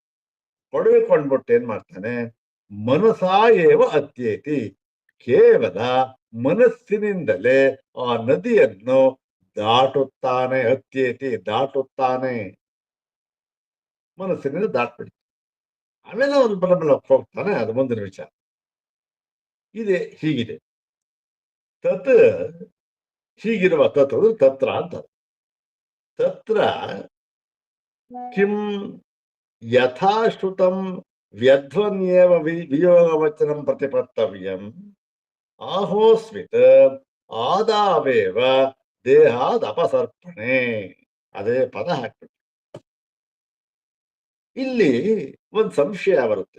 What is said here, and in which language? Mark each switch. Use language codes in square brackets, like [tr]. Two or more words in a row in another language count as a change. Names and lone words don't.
[kn] ಕೊಡವಿಕೊಂಡ್ಬಿಟ್ಟು ಏನ್ ಮಾಡ್ತಾನೆ, [sa] ಮನಸಾ ಏವ ಅತ್ಯೇತಿ, [kn] ಕೇವಲ ಮನಸ್ಸಿನಿಂದಲೇ ಆ ನದಿಯನ್ನು ದಾಟುತ್ತಾನೆ. ಅತ್ಯೇತಿ ದಾಟುತ್ತಾನೆ, ಮನಸ್ಸಿನಿಂದ ದಾಟ್ಬಿಡ್ತಾನೆ. ಆಮೇಲೆ ಅವನು ಬಲ ಹೋಗ್ತಾನೆ, ಅದು ಮುಂದಿನ ವಿಚಾರ. ಇದೆ ಹೀಗಿದೆ. [sa] ತತ್ ಹೀಗಿರುವ ತತ್ ತತ್ರ ಅಂತ, ತತ್ರ ಕಿಂ ಯಥಾಶ್ರುತಂ ವ್ಯಧ್ವನ್ಯೇವ ವಿಯೋಗವಚನಂ ಪ್ರತಿಪತ್ತವ್ಯಂ ಆಹೋಸ್ಮಿತ್ ಆದಾವೇವ ದೇಹಾದ್ ಅಪಸರ್ಪಣೆ. [kn] ಅದೇ ಪದ ಹಾಕ್ಬಿಟ್ಟು ಇಲ್ಲಿ ಒಂದು ಸಂಶಯ ಬರುತ್ತೆ.